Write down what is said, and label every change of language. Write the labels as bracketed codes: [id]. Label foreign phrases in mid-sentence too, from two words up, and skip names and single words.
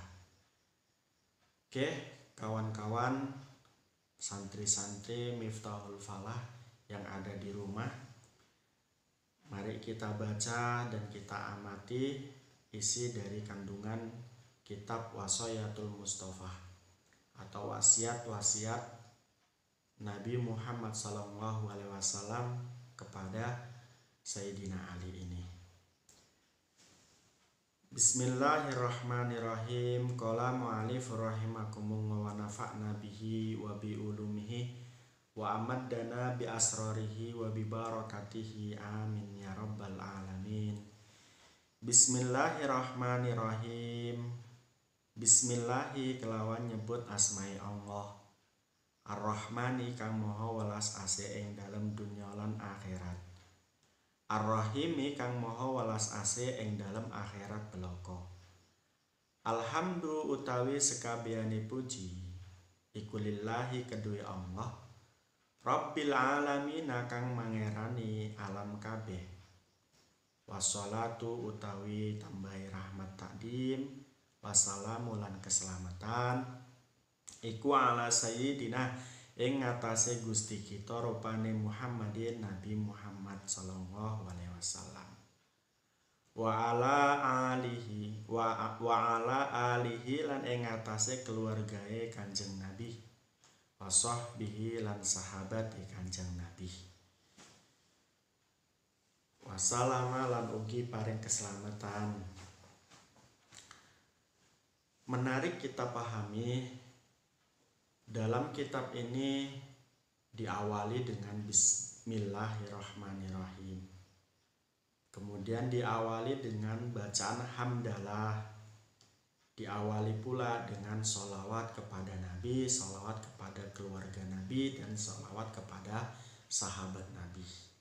[id] Oke, kawan-kawan santri-santri Miftahul Falah yang ada di rumah, mari kita baca dan kita amati isi dari kandungan kitab Wasoyatul Mustafa atau wasiat-wasiat Nabi Muhammad SAW kepada Sayyidina Ali ini. [ar] Bismillahirrahmanirrahim. قال المؤلف رحمكم الله ونفعنا به وبعلومه وأمدنا بأسراره وببركاته آمين يا رب العالمين. Bismillahirrahmanirrahim. [jv] Bismillahi kelawan nyebut asmai Allah, Ar-Rahmani kang maha welas asih ing dalem dunya lan akhirat, Ar-Rahimi kang maha welas asih ing dalem akhirat belaka. Alhamdu utawi sekabehane puji iku lillahi kedue Allah, [ar] رب العالمين [jv] kang mangerani alam kabeh. Wassalatu utawi tambahi rahmat takdim, wassalamu lan keselamatan iku [ar] على سيدنا [jv] ing ngatasé Gusti kita rupane Muhammadin Nabi Muhammad [ar] صلى الله عليه وسلم, وعلى [jv] alihi lan ing ngatasé keluargae Kanjeng Nabi, [ar] وصحبه [jv] lan sahabat Kanjeng Nabi, wassalama lan ugi paring keselamatan. [id] Menarik kita pahami, dalam kitab ini diawali dengan Bismillahirrahmanirrahim, kemudian diawali dengan bacaan hamdalah, diawali pula dengan sholawat kepada Nabi, sholawat kepada keluarga Nabi, dan sholawat kepada sahabat Nabi.